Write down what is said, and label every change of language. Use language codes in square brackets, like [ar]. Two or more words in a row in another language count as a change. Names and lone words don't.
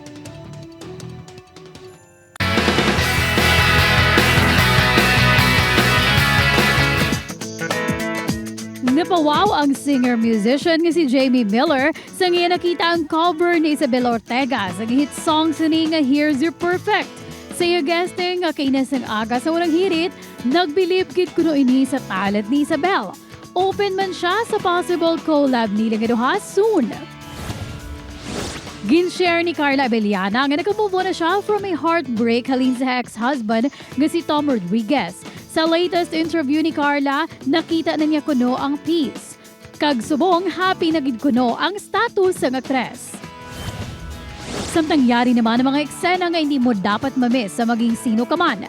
[hil] Napawaw ang singer-musician nga si Jamie Miller sa nga nakita ang cover ni Isabel Ortega sa hit song sini nga Here's Your Perfect. Sa iyo guesting nga kainas ng aga sa unang hirit, nagbilib gid kuno ini sa talent ni Isabel. Open man siya sa [en] possible collab [hil] nila nga duha soon. Gin-share ni Carla Abellana nga nag- [en] move on [hil] na siya [en] from a heartbreak [hil] halin sa ex-husband nga si Tom Rodriguez. Sa latest interview ni Carla, nakita na niya kuno ang peace. Kag subong, happy na gid kuno ang status ng aktres. Samtang yari naman ang mga eksena nga hindi mo dapat mamiss sa maging sino ka man.